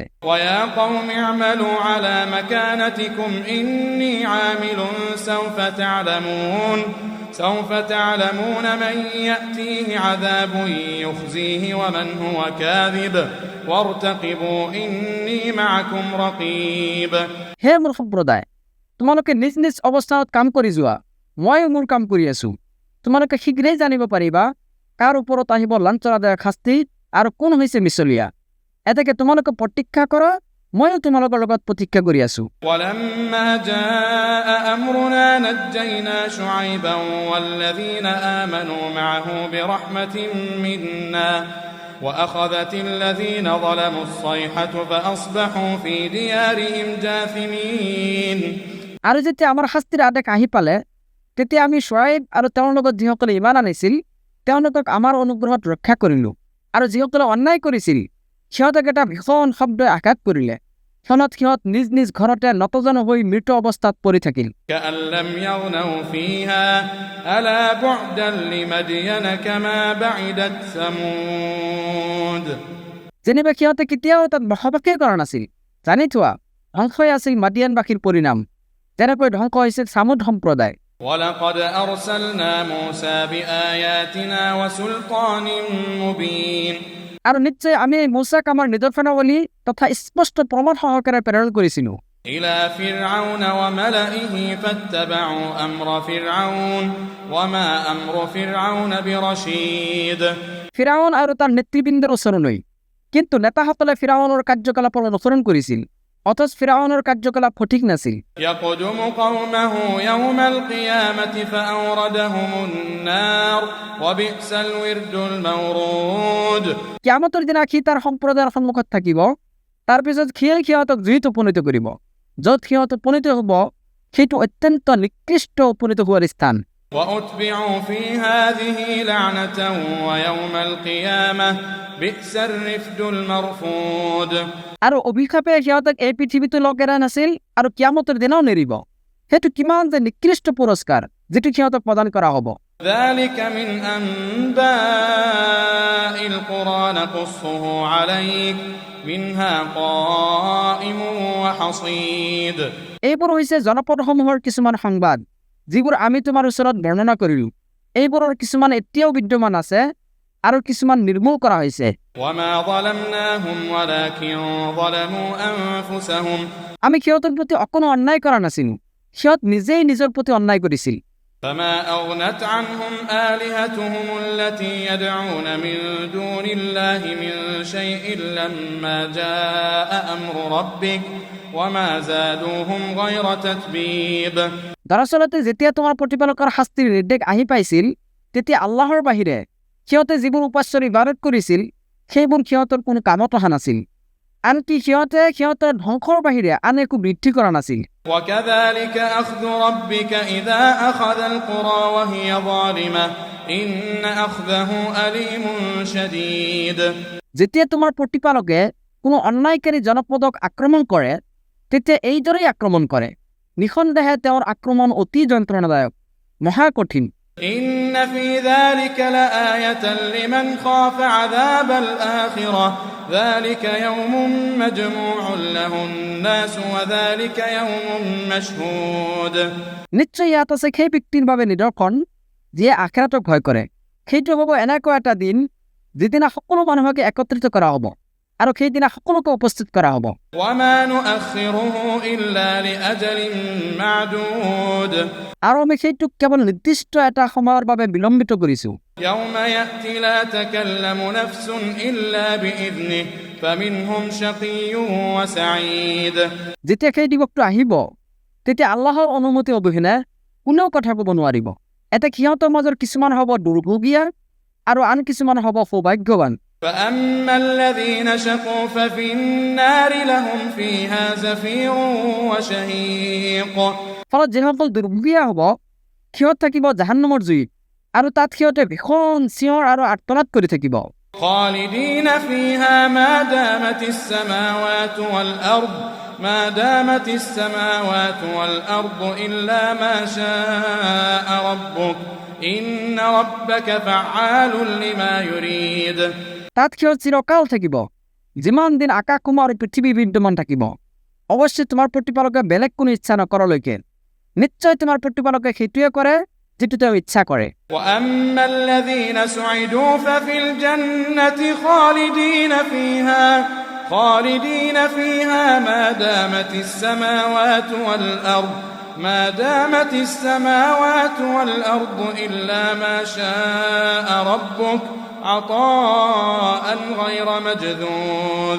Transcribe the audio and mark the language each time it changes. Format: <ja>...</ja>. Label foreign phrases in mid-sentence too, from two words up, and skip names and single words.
<ar>ويا قوم اعملوا على مكانتكم إني عامل سوف تعلمون من يأتيه عذاب يخزيه ومن هو كاذب وارتقبوا إني معكم رقيب</ar> <as>হে মোৰ সম্প্ৰদায় তোমালোকে নিজ নিজ অৱস্থানত কাম কৰি যোৱা মই মোৰ কাম কৰি আছো তোমালোকে শীঘ্ৰেই জানিব পাৰিবা কাৰ ওপৰত আহিব লাঞ্ছনাদায়ক শাস্তি আৰু কোন হৈছে মিছলীয়া এতেকে তোমালোকে প্ৰতীক্ষা কৰা ময়ো তোমালোকৰ লগত প্ৰতীক্ষা কৰি আছো</as> <ar>ولما جاء أمرنا نجينا شعيبا والذين آمنوا معه برحمة منا وأخذت الذين ظلموا الصيحة فأصبحوا في ديارهم جاثمين</ar> <as>আৰু যেতিয়া আমাৰ শাস্তিৰ আদেশ আহি পালে তেতিয়া আমি শুআইব আৰু তেওঁৰ লগত যিসকলে ইমান আনিছিল তেওঁলোকক আমাৰ অনুগ্ৰহত ৰক্ষা কৰিলো আৰু যিসকলে অন্যায় কৰিছিল সিহঁতক এটা ভীষণ শব্দই আঘাত কৰিলে সিহঁত নিজ নিজ ঘৰতে নতজন হৈ মৃত অৱস্থাত পৰি থাকিল</as> <ar>كأن لم يغنوا فيها ألا بعدا لمدين كما بعدت ثمود</ar> <as>যেনিবা সিহঁতে কেতিয়াও তাত বসবাসেই কৰা নাছিল জানি থোৱা ধ্বংসই আছিল মাদিয়ানবাসীৰ পৰিণাম যেনেকৈ ধ্বংস হৈছিল সামুদ সম্প্ৰদায়</as> <ar>ولقد أرسلنا موسى بآياتنا وسلطان مبين</ar> <as>আৰু নিশ্চয় আমি মূছাক আমাৰ নিদৰ্শনাৱলী তথা স্পষ্ট প্ৰমাণ সহকাৰে প্ৰেৰণ কৰিছিলো</as> <ar>إلى فرعون وملئه فاتبعوا أمر فرعون وما أمر فرعون برشيد</ar> <as>ফিৰাউন আৰু তাৰ নেতৃবৃন্দৰ ওচৰলৈ কিন্তু নেতাসকলে ফিৰাউনৰ কাৰ্যকলাপৰ অনুসৰণ কৰিছিল অথচ ফিৰাউনৰ কাৰ্যকলাপ সঠিক নাছিল</as> <ar>يقدم قومه يوم القيامة فأوردهم النار وبئس الورد المورود</ar> <as>কিয়ামতৰ দিনা সি তাৰ সম্প্ৰদায়ৰ সন্মুখত থাকিব তাৰ পিছত সিহঁতক জুইত উপনীত কৰিব য'ত সিহঁত উপনীত হ'ব সেইটো অত্যন্ত নিকৃষ্ট উপনীত হোৱাৰ স্থান</as> <ar>وأتبعوا في هذه لعنة ويوم القيامة بئس الرفد المرفود</ar> <as>আৰু অভিশাপে সিহঁতক এই পৃথিৱীটো লগেৰা নাছিল আৰু কিয়ামতৰ দিনাও নেৰিব সেইটো কিমান যে নিকৃষ্ট পুৰস্কাৰ যিটো সিহঁতক প্ৰদান কৰা হ'ব</as> <ar>ذلك من أنباء القرى نقصه عليك منها قائم وحصيد</ar> <as>এইবোৰ হৈছে জনপদসমূহৰ কিছুমান সংবাদ যিবোৰ আমি তোমাৰ ওচৰত বৰ্ণনা কৰিলো এইবোৰৰ কিছুমান এতিয়াও বিদ্যমান আছে আৰু কিছুমান নিৰ্মূল কৰা হৈছে</as> <ar>وما ظلمناهم ولكن ظلموا أنفسهم</ar> <as>আমি সিহঁতৰ প্ৰতি অকণো অন্যায় কৰা নাছিলো সিহঁত নিজেই নিজৰ প্ৰতি অন্যায় কৰিছিল</as> <ar>فما أغنت عنهم آلهتهم التي يدعون من دون الله من شيء لما جاء أمر ربك وما زادوهم غير تتبيب</ar> <as>দৰাচলতে যেতিয়া তোমাৰ প্ৰতিপালকৰ শাস্তিৰ নিৰ্দেশ আহি পাইছিল তেতিয়া আল্লাহৰ বাহিৰে সিহঁতে যিবোৰ উপাস্যৰ ইবাদত কৰিছিল সেইবোৰ সিহঁতৰ কোনো কামত অহা নাছিল আনকি সিহঁতৰ ধ্বংসৰ বাহিৰে আন একো বৃদ্ধি কৰা নাছিল</as> <ar>وكذلك أخذ ربك إذا أخذ القرى وهي ظالمة إن أخذه أليم شديد</ar> <as>যেতিয়া তোমাৰ প্ৰতিপালকে কোনো অন্যায়কাৰী জনপদক আক্ৰমণ কৰে তেতিয়া এইদৰেই আক্ৰমণ কৰে নিঃসন্দেহে তেওঁৰ আক্ৰমণ অতি যন্ত্ৰণাদায়ক মহা কঠিন।</as> <ar>إن في ذلك لآية لمن خاف عذاب الآخرة ذلك يوم مجموع له الناس وذلك يوم مشهود</ar> <as>নিশ্চয় ইয়াত আছে সেই ব্যক্তিৰ বাবে নিদৰ্শন যিয়ে আখিৰাতক ভয় কৰে। সেইটো হ'ব এনেকুৱা এটা দিন যিদিনা সকলো মানুহকে একত্ৰিত কৰা হ'ব আৰু সেইদিনা সকলোকে উপস্থিত কৰা হ'ব।</as> <ar>وما نؤخره إلا لأجل معدود</ar> <as>আৰু আমি সেইটোক কেৱল নিৰ্দিষ্ট এটা সময়ৰ বাবে বিলম্বিত কৰিছোঁ।</as> <ar>يوم يأتي لا تكلم نفس إلا بإذنه فمنهم شقي وسعيد</ar> <as>যেতিয়া সেই দিৱসটো আহিব তেতিয়া আল্লাহৰ অনুমতি অবিহনে কোনেও কথা ক'ব নোৱাৰিব। এতিয়া সিহঁতৰ মাজৰ কিছুমান হ'ব দুৰ্ভোগীয়া আৰু আন কিছুমান হ'ব সৌভাগ্যৱান।</as> <ar>فأما الذين شقوا ففي النار لهم فيها زفير وشهيق</ar> <as>ফলত যিসকল দুৰ্ভোগীয়া হ'ব সিহঁত থাকিব জাহান্নামৰ জুইত আৰু তাত সিহঁতে ভীষণ চিঞৰ আৰু আৰ্তনাদ কৰি থাকিব।</as> <ar>خالدين فيها ما دامت السماوات والأرض إلا ما شاء ربك إن ربك فعال لما يريد</ar> <as>তাত সিহঁত চিৰকাল থাকিব যিমান দিন আকাশসমূহ আৰু পৃথিৱী বিদ্যমান থাকিব। অৱশ্যে তোমাৰ প্ৰতিপালকে বেলেগ কোনো ইচ্ছা নকৰালৈকে নিশ্চয় তোমাৰ প্ৰতিপালকে সেইটোৱে কৰে যিটো তেওঁ ইচ্ছা কৰে।</as> <ar>وأما الذين سعدوا ففي الجنة خالدين فيها ما دامت السماوات والأرض إلا ما شاء ربك عطاء غير مجذوذ</ar>